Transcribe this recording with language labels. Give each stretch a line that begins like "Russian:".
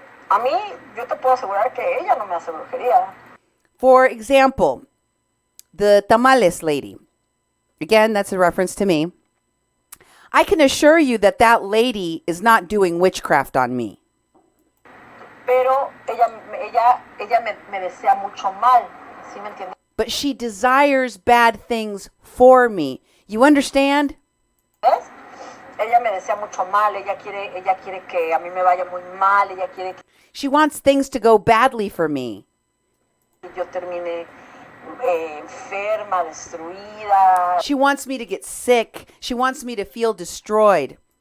Spanish: A mí, yo te puedo asegurar que ella no me hace brujería.
English: For example, the tamales lady. Again, that's a reference to me. I can assure you that that lady is not doing witchcraft on me.
Spanish: Pero ella me desea mucho mal, ¿sí me entiendes?
English: But she desires bad things for me. You understand?
Spanish: Ella me desea mucho mal, ella quiere que a mí me vaya muy mal, ella quiere que
English: She wants things to go badly for me.
Spanish: yo termine enferma, destruida,
English: She wants me to get sick. She wants me to feel destroyed.